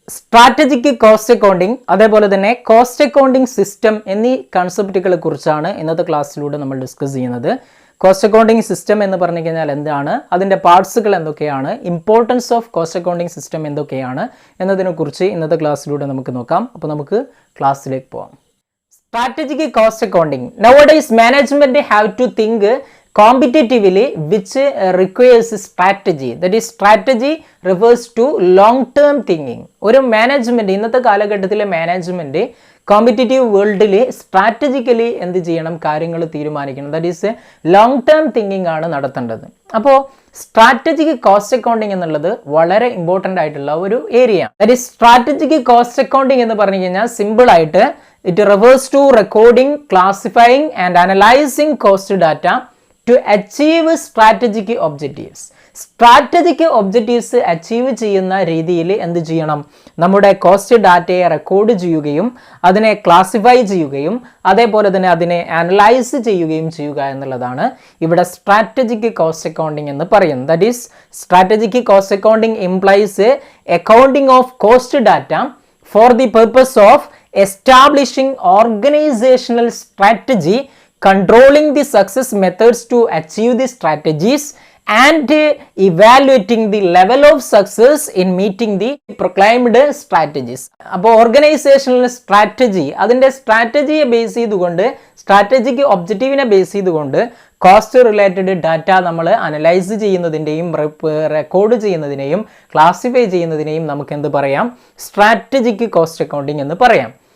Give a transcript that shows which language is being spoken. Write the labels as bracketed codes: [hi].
[ml] Strategic cost accounting അതേപോലെ തന്നെ cost accounting system എന്നീ കൺസെപ്റ്റുകളെ കുറിച്ചാണ് ഇന്നത്തെ ക്ലാസ്സിലൂടെ നമ്മൾ ഡിസ്കസ് ചെയ്യുന്നത്. കോസ്റ്റ് അക്കൗണ്ടിങ് സിസ്റ്റം എന്ന് പറഞ്ഞു കഴിഞ്ഞാൽ എന്താണ്, അതിൻ്റെ പാർട്സുകൾ എന്തൊക്കെയാണ്, importance of cost accounting system എന്തൊക്കെയാണ് എന്നതിനെക്കുറിച്ച് ഇന്നത്തെ ക്ലാസ്സിലൂടെ നമുക്ക് നോക്കാം. അപ്പോൾ നമുക്ക് ക്ലാസ്സിലേക്ക് പോകാം. Strategic cost accounting. [en] Nowadays management have to think competitively which requires strategy. That is, strategy refers to long term thinking. [ml] ഒരു മാനേജ്മെന്റ്, ഇന്നത്തെ കാലഘട്ടത്തിലെ മാനേജ്മെന്റ് കോമ്പറ്റീറ്റീവ് വേൾഡിൽ സ്ട്രാറ്റജിക്കലി എന്ത് ചെയ്യണം, കാര്യങ്ങൾ തീരുമാനിക്കണം. [en] that is long term thinking [ml] ആണ് നടത്തേണ്ടത്. അപ്പോൾ സ്ട്രാറ്റജിക് കോസ്റ്റ് അക്കൗണ്ടിങ് എന്നുള്ളത് വളരെ ഇമ്പോർട്ടൻ്റ് ആയിട്ടുള്ള ഒരു area. [en] that is strategic cost accounting [ml] എന്ന് പറഞ്ഞു കഴിഞ്ഞാൽ സിമ്പിൾ ആയിട്ട് [en] it refers to recording, classifying and analyzing cost data to achieve strategic objectives. [ml] Strategic objectives achieve ചെയ്യുന്ന രീതിയിൽ എന്ത് ചെയ്യണം, നമ്മുടെ കോസ്റ്റ് ഡാറ്റയെ റെക്കോർഡ് ചെയ്യുകയും അതിനെ ക്ലാസിഫൈ ചെയ്യുകയും അതേപോലെ തന്നെ അതിനെ അനലൈസ് ചെയ്യുകയും ചെയ്യുക എന്നുള്ളതാണ് ഇവിടെ സ്ട്രാറ്റജിക് കോസ്റ്റ് അക്കൗണ്ടിങ് എന്ന് പറയുന്നത്. [en] That is strategic cost accounting implies accounting of cost data for the purpose of establishing organizational strategy, controlling the success methods to achieve the strategies and evaluating the level of success in meeting the proclaimed strategies. [ml] അപ്പോൾ organisational strategy, അതിൻ്റെ സ്ട്രാറ്റജിയെ base ചെയ്തുകൊണ്ട്, strategic ഒബ്ജക്റ്റീവിനെ base ചെയ്തുകൊണ്ട് cost related data നമ്മൾ analyse ചെയ്യുന്നതിൻ്റെയും record ചെയ്യുന്നതിനെയും classify ചെയ്യുന്നതിനെയും നമുക്ക് എന്ത് പറയാം, strategic cost accounting എന്ന് പറയാം.